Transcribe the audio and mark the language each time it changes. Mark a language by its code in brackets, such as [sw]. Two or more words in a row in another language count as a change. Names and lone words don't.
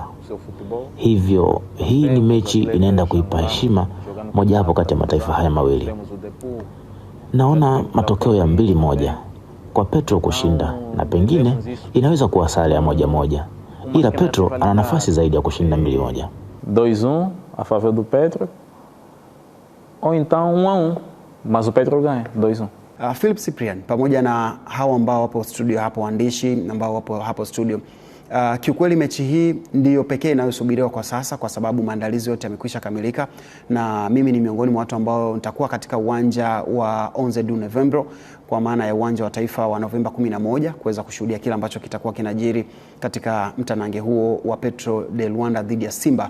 [sw] Hivyo hii ni mechi inaenda kuipa heshima moja hapo kati ya mataifa haya mawili. Naona matokeo ya 2-1 kwa Petro kushinda, na pengine inaweza kuwa sare ya 1-1, ila Petro ana nafasi zaidi ya kushinda 2-1. [pt] 2-1 a favor do Petro, ou então 1-1, mas o Petro ganha 2-1. [sw] Philip Cyprian pamoja na hao ambao wapo studio hapo, waandishi ambao wapo hapo studio, kiukweli mechi hii ndiyo pekee inayosubiriwa kwa sasa, kwa sababu maandalizi yote yamekwisha kamilika, na mimi ni miongoni mwa watu ambao nitakuwa katika uwanja wa 11 du Novembre, kwa maana ya uwanja wa taifa wa Novemba 11, kuweza kushuhudia kile ambacho kitakuwa kinajiri katika mtanange huo wa Petro de Luanda dhidi ya Simba.